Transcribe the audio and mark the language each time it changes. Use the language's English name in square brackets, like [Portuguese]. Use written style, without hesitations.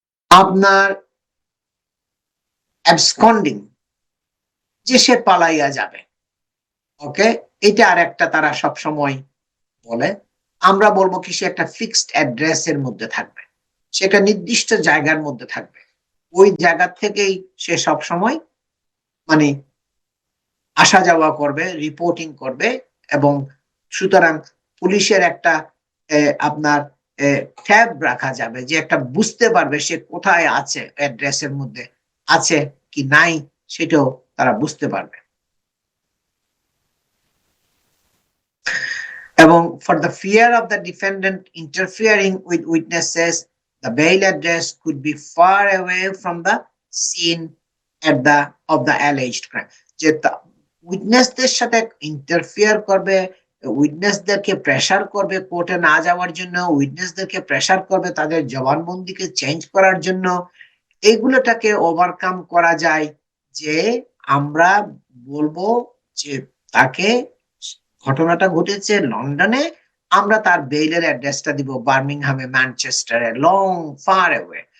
[Bangla] আপনার অ্যাবসকন্ডিং, যে সে পালাইয়া যাবে, ওকে, এটা আর একটা তারা সব সময় বলে, আমরা বলবো কি সে একটা ফিক্সড অ্যাড্রেসের মধ্যে থাকবে, সে একটা নির্দিষ্ট জায়গার মধ্যে থাকবে, ওই জায়গা থেকেই সে সব সময় মানে আসা যাওয়া করবে, রিপোর্টিং করবে এবং সুতরাং পুলিশের একটা আপনার ট্যাব রাখা যাবে, যে একটা বুঝতে পারবে সে কোথায় আছে, অ্যাড্রেসের মধ্যে আছে কি নাই সেটাও তারা বুঝতে পারবে। এবং [English] for the fear of the defendant interfering with witnesses, the bail address could be far away from the scene at the of the alleged crime. [Bangla] যে উইটনেসদের সাথে ইন্টারফিয়ার করবে, উইটনেসদেরকে প্রেসার করবে কোর্টে না যাওয়ার জন্য, উইটনেসদেরকে প্রেসার করবে তাদের জবানবন্দিকে চেঞ্জ করার জন্য, এগুলোটাকে ওভারকাম করা যায় যে আমরা বলবো যে তাকে, ঘটনাটা ঘটেছে লন্ডনে, আমরা তার বেইলের অ্যাড্রেসটা দিব বার্মিংহামে, ম্যানচেস্টারে, লং ফার অ্যাওয়ে।